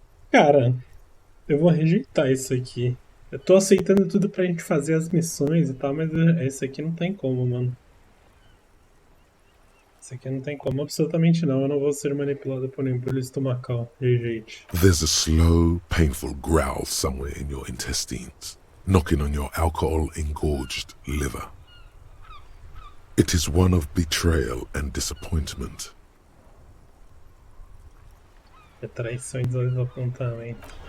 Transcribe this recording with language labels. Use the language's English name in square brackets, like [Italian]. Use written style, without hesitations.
[Portuguese] Cara, eu vou rejeitar isso aqui. Eu tô aceitando tudo pra gente fazer as missões e tal, mas esse aqui não tem como, mano. Esse aqui não tem como, absolutamente não. Eu não vou ser manipulado por nenhum pelo estomacal. Rejeite. [English] There's a slow, painful growl somewhere in your intestines. knocking on your alcohol-engorged liver. It is one of betrayal and disappointment. [Portuguese] É traição e desapontamento.